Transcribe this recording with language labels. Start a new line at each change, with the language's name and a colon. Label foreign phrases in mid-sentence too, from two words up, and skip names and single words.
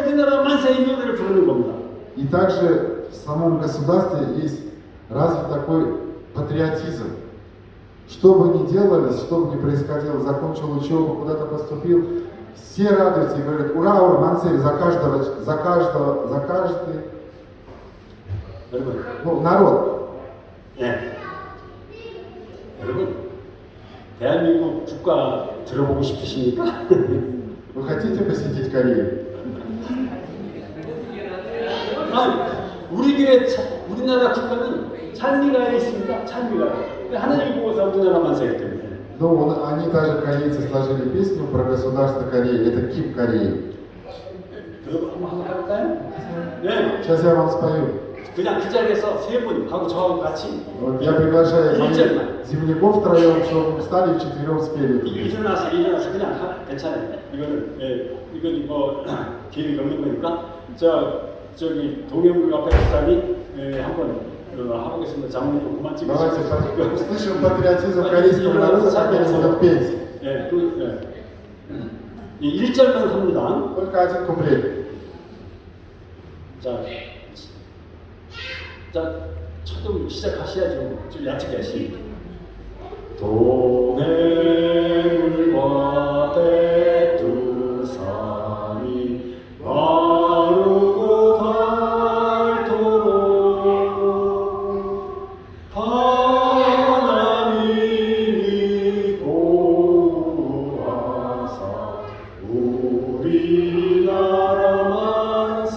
Korean: 우리나라 만세! 이 노래를 부르는 겁니다.
Russian: И также в самом государстве есть развит такой патриотизм. Что бы ни делалось, что бы ни происходило, закончил учебу, куда-то поступил, все радуются и говорят «Ура, ура, мансель!» за каждый, народ.
Korean: 여러분, 대한민국 국가 들어보고 싶으십니까?
Russian: Вы хотите посетить Корею?
Korean: 우리나라 국가는 찬미가에 있습니다. 찬미가에. 하나님 보호사 우리나라 만세기 때문에.
Russian: Ну, они даже, корейцы, сложили песню про государство Кореи. Это гимн Кореи.
Korean: 그거 한번 해볼까요? 네.
Russian: Сейчас я вам спою.
Korean: 그냥 그 자리에서 세 분 하고 저하고 같이.
Russian: Вот я приглашаю моих
Korean: 1절만.
Russian: земляков втроем, чтобы встали и вчетвером спели.
Korean: 일어나서 그냥 괜찮아요. 이거는 뭐 계획이 없는 거니까. 저기 동해물 앞에 목사님 한번 해보겠습니다. 장모님 그만
Russian: Давайте
Korean: 찍으시죠.
Russian: услышим патриотизм корейского народа, как они будут петь.
Korean: 1절만 합니다.
Russian: Только один куплет.
Korean: 자, 첫음 시작하셔야죠. 좀 얕게 하시. 동해물과 대두산이 마르고 닳도록 하나님이 보호하사 우리나라 만세.